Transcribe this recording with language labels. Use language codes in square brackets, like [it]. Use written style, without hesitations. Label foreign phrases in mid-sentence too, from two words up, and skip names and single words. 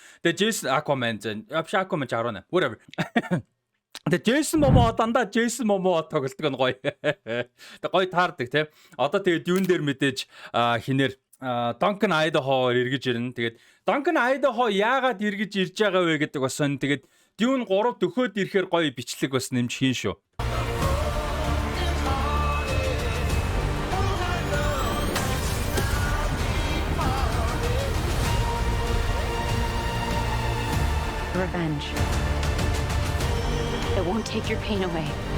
[mn] Тэгээ Aquaman Aquaman 18 whatever. Тэгээ Jason Momoa дандаа Jason Momoa тоглолдог нь гоё. Тэгээ гоё таардаг тийм. Одоо тэгээд юун дээр мэдээж хинээр Duncan Idaho эргэж ирнэ. Тэгээд Duncan Idaho яагаад эргэж ирж байгаа вэ гэдэг бас сонь. Тэгээд Dune 3 дөхөөд ирэхээр гоё бичлэг бас нэмж хийн шүү. [en] Revenge. It won't take your pain away.